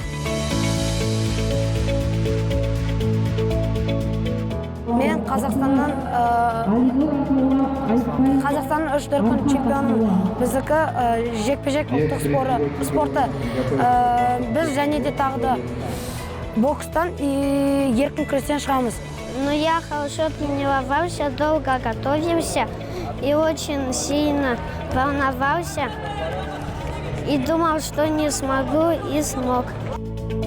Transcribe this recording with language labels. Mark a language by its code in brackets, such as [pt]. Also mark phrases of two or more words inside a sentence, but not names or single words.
[kk] Мен Қазақстанның 3 дүркін чемпионы, біздікі жекпе-жек ұлттық спорты. Біз және де тағы да бокстан и еркін күрестен шығамыз. [ru] Но я хорошо тренировался, долго готовился и очень сильно волновался. И думал, что не смогу, и смог.